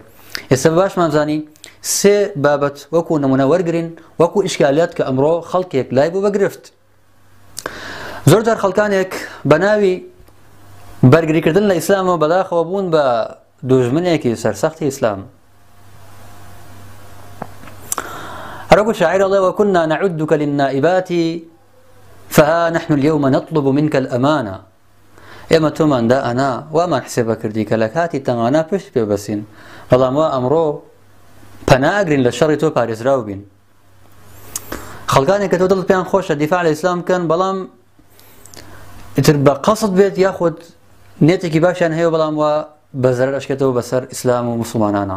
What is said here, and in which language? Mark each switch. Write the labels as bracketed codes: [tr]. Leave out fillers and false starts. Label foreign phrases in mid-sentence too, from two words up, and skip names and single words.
[ckb] ئێستا باشمان زانی سێ بابەت وەکو نمونە وەرگرین وەکو ئیشکالیات کە ئەمڕۆ خەڵکێک لای بوو بەگرفت. زۆر جار خەڵکانێک بە ناوی بەرگریکردن لە ئیسلامەوە بەداخەوە بوون بە دوژمنێکی سەرسەختی ئیسلام. هەروەکو شاعیر ئەڵێ [ar] وەکونا نەعودک للنائبات فها نحن اليوم نطلب منك الأمانة. [ckb] ئێمە تۆمان دائەنا وامان حسێبە کردی کە لە کاتی تەمانە پشت پێ بەسین، بەڵام وا ئەمڕۆ پەناگرین لە شەڕی تۆ پارێزراو بین. خەڵکانێک کە تۆ دڵت پێیان خۆشە دیفاع لە ئیسلام بکەن، بەڵام ئیتر بە قەسد بێت یاخود نێتێکی باشیان هەیە بەڵام وا بە زەرەر ئەشکێتەوە بەسەر ئیسلام و موسڵمانانە.